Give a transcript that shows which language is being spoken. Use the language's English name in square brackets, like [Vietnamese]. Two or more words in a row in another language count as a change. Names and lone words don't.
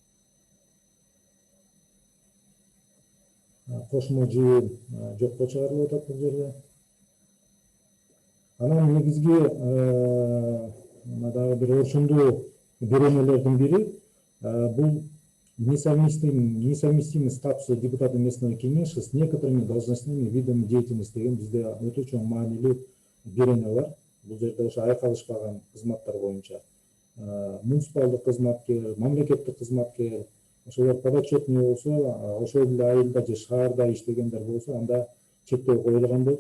[Kyrgyz] Кошмо жыйын жокко чыгарылып атат бул жерде. Анан негизги дагы бир орчундуу беренелердин бири бул [Russian] несовместимый статуса депутата местного кеңеша с некоторыми должностными видами деятельности [Kyrgyz] деген бизде өтө чоң маанилүү берене бар. Бул жерде ошо айкалышпаган кызматтар боюнча муниципалдык кызматкер, мамлекеттик кызматкер, ошолор подотчетный болсо, ошол эле айылда же шаарда иштегендер болсо, анда чектөө коюлган болчу.